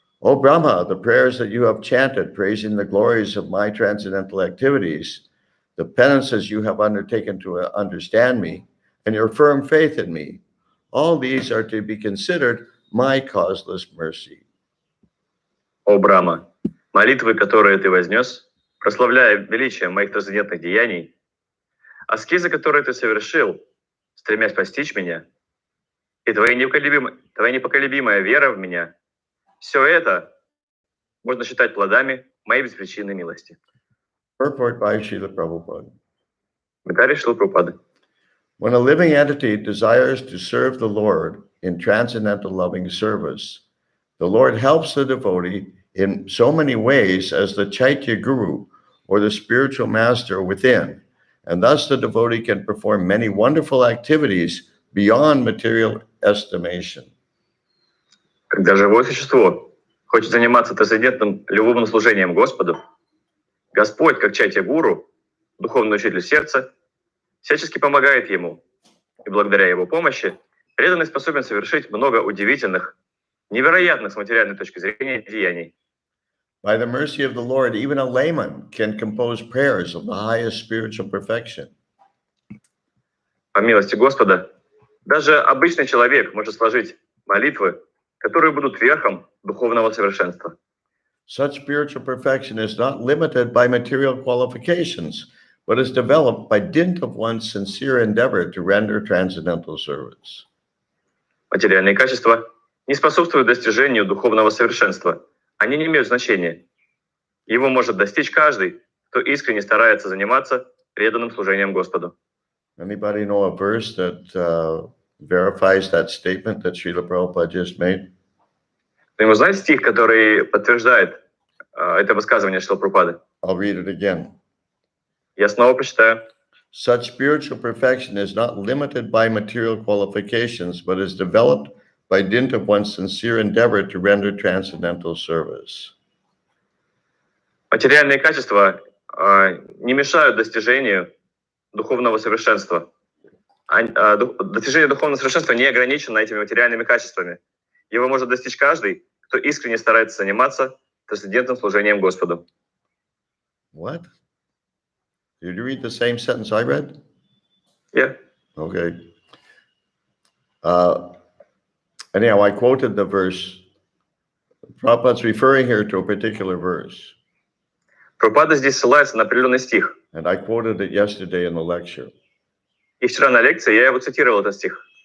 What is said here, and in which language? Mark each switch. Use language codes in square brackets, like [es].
[en] O Brahma, the prayers that you have chanted praising the glories of my transcendental activities, the penances you have undertaken to understand me, and your firm faith in me, All these are to be considered my causeless mercy. [ru] О Брахма, молитвы, которые ты вознес, прославляя величие моих трансцендентных деяний, аскезы, которые ты совершил, стремясь постичь меня, и твоя непоколебимая вера в меня, все это можно считать плодами моей беспричинной милости. [en] Purport by Srila Prabhupada. [ru] Комментарий Шрилы Прабхупады. [en] When a living entity desires to serve the Lord in transcendental loving service, the Lord helps the devotee in so many ways as the Chaitya Guru or the spiritual master within, and thus the devotee can perform many wonderful activities beyond material estimation. [ru] Когда живое существо хочет заниматься трансцендентным любовным служением Господу, Господь, как Чайтя Гуру, духовный учитель сердца, всячески помогает ему, и благодаря его помощи преданный способен совершить много удивительных, невероятных с материальной точки зрения деяний. [en] By the mercy of the Lord, even a layman can compose prayers of the highest spiritual perfection. [ru] По милости Господа, даже обычный человек может сложить молитвы, которые будут верхом духовного совершенства. [en] Such spiritual perfection is not limited by material qualifications, but is developed by dint of one's sincere endeavor to render transcendental service. [ru] Материальные качества не способствуют достижению духовного совершенства. Они не имеют значения. Его может достичь каждый, кто искренне старается заниматься преданным служением Господу. [en] Anybody know a verse that verifies that statement that Srila Prabhupada just made? [ru] Кто-нибудь знает стих, который подтверждает это высказывание Шрилы Прабхупады? [en] I'll read it again. [ru] Я снова прочитаю. [en] Such spiritual perfection is not limited by material qualifications, but is developed by dint of one's sincere endeavor to render transcendental service. [ru] Материальные качества не мешают достижению духовного совершенства. Достижение духовного совершенства не ограничено этими материальными качествами. Его может достичь каждый, кто искренне старается заниматься трансцендентным служением Господу. [en] What? Did you read the same sentence I read? Yeah. Okay. Anyhow, I quoted the verse. Prabhupada's referring here to a particular verse. [ru] Прабхупада здесь ссылается на определенный стих. [en] And I quoted it yesterday in the lecture. [ru] И вчера на лекции я его цитировал, этот стих.